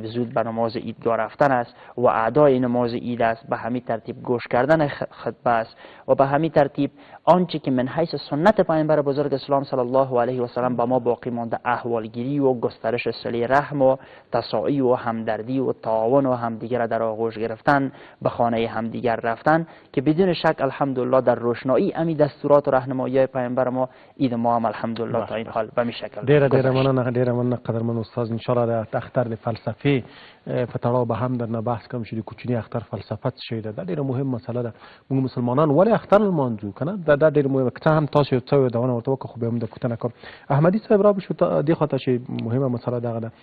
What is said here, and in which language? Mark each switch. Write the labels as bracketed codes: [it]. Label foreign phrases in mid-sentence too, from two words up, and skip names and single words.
[fa] زود به نماز عیدگاه رفتن است و ادای نماز عید است، به همین ترتیب گوش کردن خطبه است و به همین ترتیب آنچه که من حیث سنت پیامبر بزرگ اسلام [ar] صلی الله علیه و سلم [fa] به ما باقی مانده احوالگیری و گسترش صله رحم و تساعی و همدردی و تعاون و همدیگر در آغوش گرفتن، به خانه همدیگر رفتن که بدون شک الحمدلله در روشنایی امی دستورات و راهنمایی پیامبر ما عید ما هم الحمدلله تا این حال به می شکل [ps] ډیره مننه قدرمن استاد. انشاءالله د اختر د فلسفې په تړاو به هم درنه بحث کوم چې د کوچني اختر فلسفه څه شی ده. دا ډیره مهم مسله ده. موږ مسلمانان ولې اختر لمانځو که نه؟ دا ډیره مهمه. که څه هم تاسو یو څه یادونه ورته وکړه خو بیا هم د پوښتنه کوم. احمدي صاحب را بشو دې خوا ته چې مهمه مسله دغه ده.